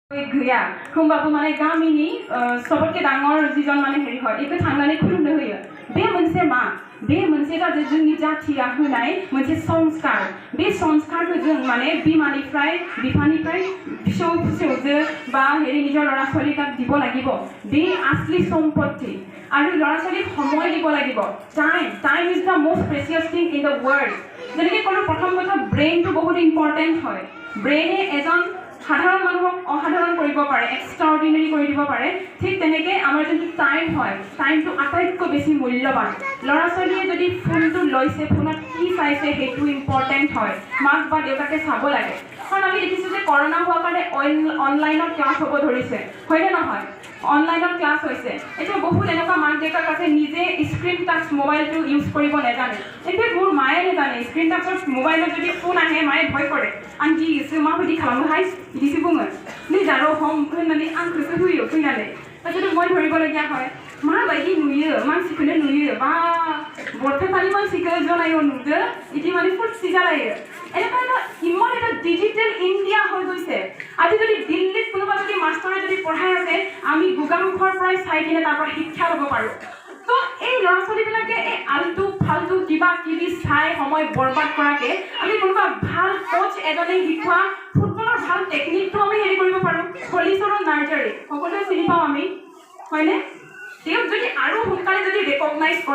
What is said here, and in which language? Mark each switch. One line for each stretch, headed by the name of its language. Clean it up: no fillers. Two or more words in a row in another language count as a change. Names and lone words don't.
Bodo: गैया होमबाबो माने गामिनि सबके डांगर जिजन माने हेरि হয় इखो थांनानै खुलुमनो होयो बे मोनसे मा बे मोनसे जादों जोंनि जाथिया होनाय मोनसे संस्कार बे संस्कारखौ जों माने बिमानिफ्राय बिफानिफ्राय फिसौ फिसौजो बा हेरि
Assamese: নিজৰ ল'ৰা ছোৱালীক দিব লাগিব
Bodo: बे असली सम्पत्ति
Assamese: আৰু ল'ৰা ছোৱালীক সময় দিব লাগিব
English: time is the most precious thing in the world
Assamese: যেনেকৈ ক'লো প্ৰথম কথা ব্ৰেইনটো বহুত ইম্পৰ্টেণ্ট হয় ব্ৰেইনে এজন সাধাৰণ মানুহক অসাধাৰণ কৰিব পাৰে এক্সট্ৰাঅৰ্ডিনাৰী কৰি দিব পাৰে ঠিক তেনেকৈ আমাৰ যোনটো টাইম হয় টাইমটো আটাইতকৈ বেছি মূল্যৱান ল'ৰা ছোৱালীয়ে যদি ফোনটো লৈছে ফোনত কি চাইছে সেইটো ইম্পৰ্টেণ্ট হয় মাক বা দেউতাকে চাব লাগে কাৰণ আমি দেখিছোঁ যে কৰোণা হোৱাৰ কাৰণে অনলাইনত ক্লাছ হ'ব ধৰিছে হয়নে নহয় অনলাইনত ক্লাছ হৈছে এতিয়া বহুত এনেকুৱা মাক দেউতাক আছে নিজে স্ক্ৰীণ টাচ মোবাইলটো ইউজ কৰিব নাজানে এতিয়া মোৰ মায়ে নাজানে স্ক্ৰীণ টাচত মোবাইলত যদি ফোন আহে মায়ে ভয় কৰে আনকি
Bodo: माबायदि खालामो हाय बिदिसो बुङो नै जारो हम होननानै आंखौसो होयो फैनानै दाखिन्थु
Assamese: মই ধৰিবলগীয়া হয়
Bodo: माबायदि नुयो मानसिखौनो नुयो बा बर्थाफानि मानसिखौ जनायाव नुदो इदि माने फुरसि जालायो
Assamese: এনেকুৱা ইমান এটা ডিজিটেল ইণ্ডিয়া হৈ গৈছে আজি যদি দিল্লীত কোনোবা যদি মাষ্টৰে যদি পঢ়াই আছে আমি গুগামুখৰ পৰাই চাই কিনে তাৰ পৰা শিক্ষা ল'ব পাৰোঁ তো এই ল'ৰা ছোৱালীবিলাকে এই আলটু ফালটু কিবা কিবি চাই সময় বৰবাদ কৰাকে আমি কোনোবা ভাল কোচ এজনে শিকোৱা ফুটবলৰ ভাল টেকনিকটো আমি হেৰি কৰিব পাৰোঁ হলিচৰৰ নাৰ্জাৰী সকলোৱে চিনি পাওঁ আমি হয়নে তেওঁক যদি আৰু সোনকালে যদি ৰেকগনাইজ কৰা